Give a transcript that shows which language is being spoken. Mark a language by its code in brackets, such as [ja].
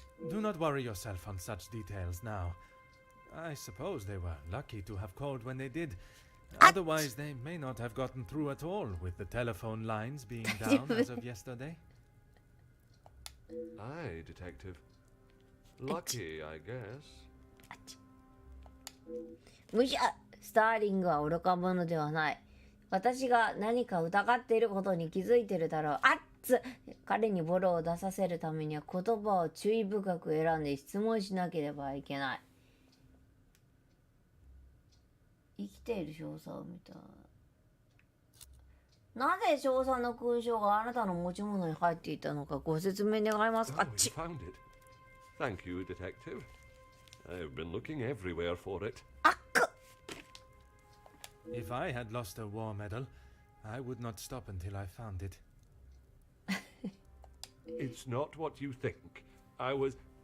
[en] Do not worry yourself on such details now. I suppose they were lucky to have called when they did. Otherwise, they may not have gotten through at all with the telephone lines being down as of yesterday. Aye, Detective. Lucky, I guess. [ja] むしろスターリングは愚か者ではない。私が何か疑っていることに気づいてるだろう。あっつ彼にボロを出させるためには言葉を注意深く選んで質問しなければいけない。生きている少佐を見た。なぜ少佐の勲章があなたの持ち物に入っていたのかご説明願いますか。 [en] Oh, you found it. Thank you, detective. I've been looking everywhere for it. If I had lost a war medal, I would not stop until I found it. It's not what you think. I was